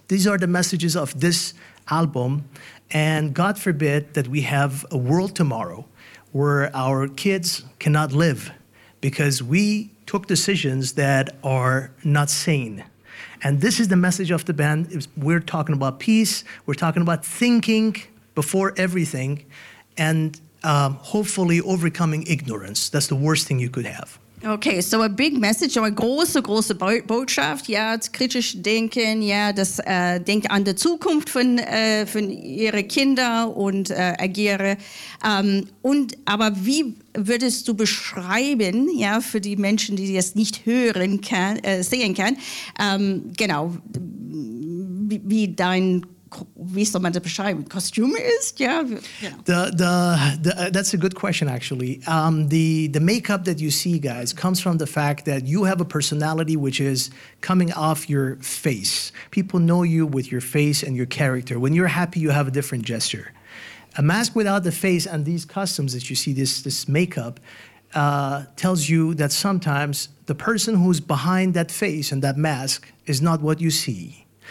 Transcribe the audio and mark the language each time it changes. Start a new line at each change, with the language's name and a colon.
English: These are the messages of this album, and God forbid that we have a world tomorrow where our kids cannot live because we took decisions that are not sane. And this is the message of the band. We're talking about peace, we're talking about thinking before everything, and hopefully overcoming ignorance. That's the worst thing you could have. Okay, so a big message,
German: eine große, große Botschaft, ja, das kritische Denken, ja, das Denken an der Zukunft von ihre Kinder und agiere. Aber wie würdest du beschreiben, ja, für die Menschen, die das nicht hören kann, sehen kann, genau, wie dein wie soll man das beschreiben? Kostüm ist, ja.
English: That's a good question, actually. The makeup that you see, guys, comes from the fact that you have a personality which is coming off your face. People know you with your face and your character. When you're happy, you have a different gesture. A mask without the face and these costumes that you see, this makeup, tells you that sometimes the person who's behind that face and that mask is not what you see.